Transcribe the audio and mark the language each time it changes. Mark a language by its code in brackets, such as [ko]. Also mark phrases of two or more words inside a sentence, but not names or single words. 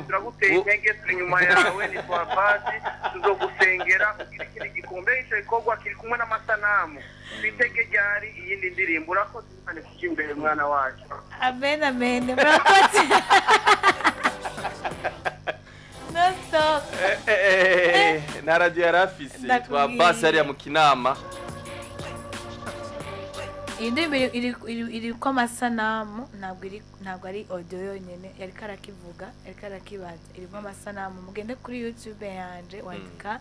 [rn] turaguteye intege turi nyuma yawe ni kwa basi tuzogusengera kugira ikindi gikombe icyo gikorwa kiri kumwe n'amasanamu twitege ryari iyindi ndirimbo urakoze Imana imbere mwana wacu amen murakoze [en] no stop [rn] na radio yarafise twa basi hariya mu Kinama iyi ndirimbo iri ko amasanamu ntabwo ari audio yonyine yariko arakibaza irimo amasanamu mugende kuri YouTube yanje wandika